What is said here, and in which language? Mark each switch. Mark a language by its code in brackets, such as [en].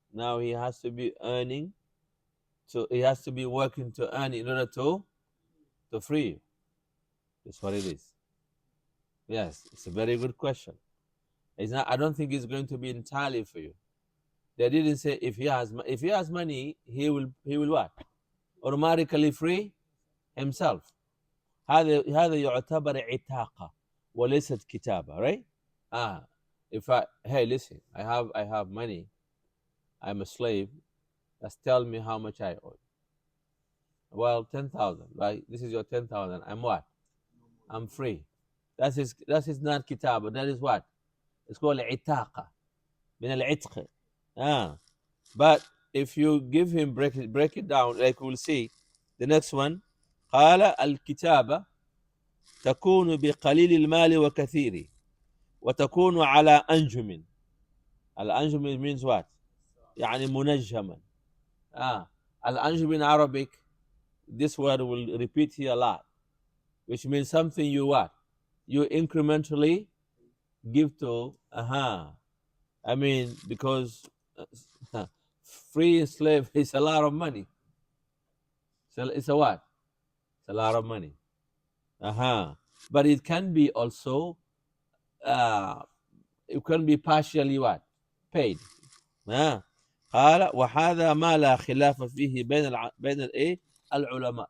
[en] Now he has to be earning, so he has to be working to earn in order to free you. That's what it is. Yes, it's a very good question. It's not. I don't think it's going to be entirely for you. They didn't say if he has money, he will what? Automatically free himself. [ar] هذا يعتبر عتاقة وليست كتابة, [en] right? If hey, listen, I have money, I'm a slave, just tell me how much I owe. Well, 10,000, right? This is your 10,000. I'm what? I'm free. That is not kitaba. That is what? It's called [ar] عتاقة من العتق. [en] But if you give him, break it down, like we'll see the next one. [ar] قال الكتابة تكون بقليل المال وكثيره وتكون على أنجم. [en] الأنجم means what? [ar] يعني منجما. [en] الأنجم in Arabic, this word will repeat here a lot, which means something you what? You incrementally give to. I mean, because free slave is a lot of money. So it's a what? It's a lot of money. But it can be also, it can be partially what? Paid. [ar] قال وهذا ما لا خلاف فيه بين الايه العلماء.